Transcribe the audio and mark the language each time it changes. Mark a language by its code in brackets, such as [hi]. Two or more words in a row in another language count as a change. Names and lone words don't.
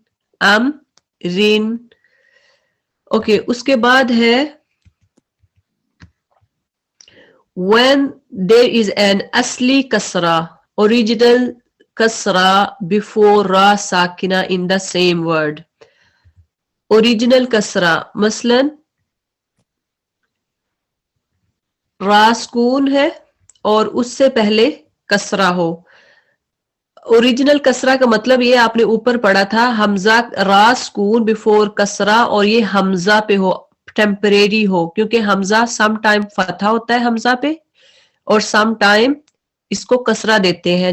[en] اوکے, [ur] اس کے بعد ہے [en] when there is an [ur] اصلی کسرہ, [en] original kasra before ra sakina in the same word. Original kasra [ur] مثلاً را سکون ہے اور اس سے پہلے کسرہ ہو. اوریجنل کسرہ کا مطلب یہ آپ نے اوپر پڑھا تھا حمزہ را سکون بیفور کسرہ اور یہ حمزہ پہ ہو ٹیمپریری ہو کیونکہ حمزہ [en] some time [ur] فتح ہوتا ہے حمزہ پہ اور [en] some time [ur] اس کو کسرہ دیتے ہیں.